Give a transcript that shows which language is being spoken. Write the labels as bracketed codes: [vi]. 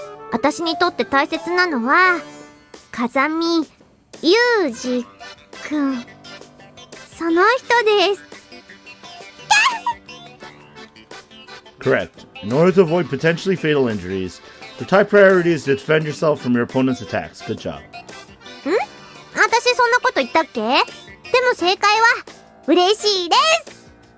[ja] 私にとって大切なのは風見ユージくん、その人です。 [en] Correct. In order to avoid potentially fatal injuries, your top priority is to defend yourself from your opponent's attacks. Good job. [ja] 私そんなこと言ったっけ？でも正解は嬉しいです。